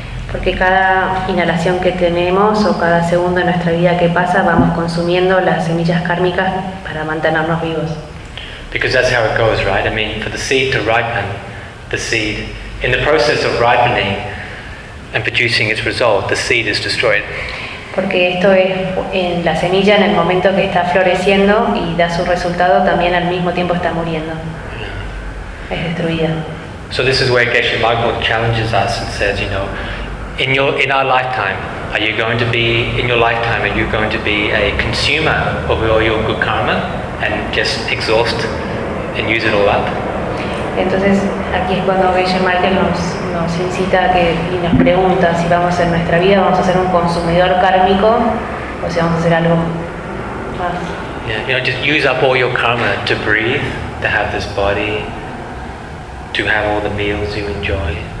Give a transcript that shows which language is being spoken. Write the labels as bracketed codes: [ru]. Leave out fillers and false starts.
[es] Porque cada inhalación que tenemos o cada segundo de nuestra vida que pasa, vamos consumiendo las semillas kármicas para mantenernos vivos. [en] Because that's how it goes, right? I mean, for the seed to ripen, the seed, in the process of ripening and producing its result, the seed is destroyed. [es] Porque esto es en la semilla, en el momento que está floreciendo y da su resultado, también al mismo tiempo está muriendo. Es destruida. [en] So this is where Geshe Magpo challenges us and says, you know, in our lifetime, are you going to be a consumer of all your good karma and just exhaust and use it all up? [es] Entonces aquí es cuando Geshe Magpo nos incita a que, y nos pregunta si vamos en nuestra vida vamos a ser un consumidor kármico o si vamos a hacer algo más. [en] Yeah, you know, just use up all your karma to breathe, to have this body, to have all the meals you enjoy.